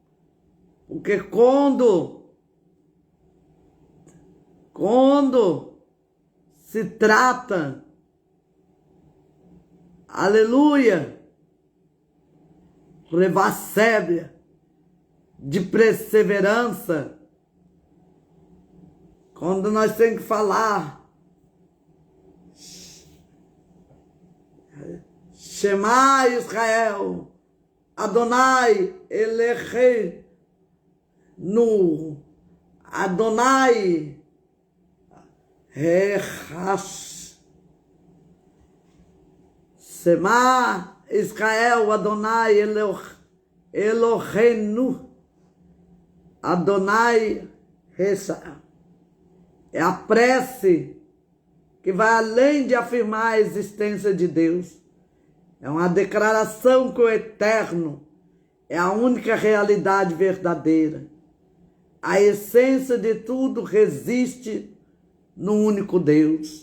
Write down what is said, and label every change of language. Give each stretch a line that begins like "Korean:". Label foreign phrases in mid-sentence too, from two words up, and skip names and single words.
Portuguese: Porque quando se trata, aleluia, revassébia, de perseverança, quando nós temos que falar,
Hebrew: שמע ישראל, אדני אלהינו, אדני אחד. שמע ישראל, אדני אלהינו, אדני אחד.
Portuguese: É a prece que vai além de afirmar a existência de Deus. É uma declaração que o Eterno é a única realidade verdadeira. A essência de tudo resiste no único Deus.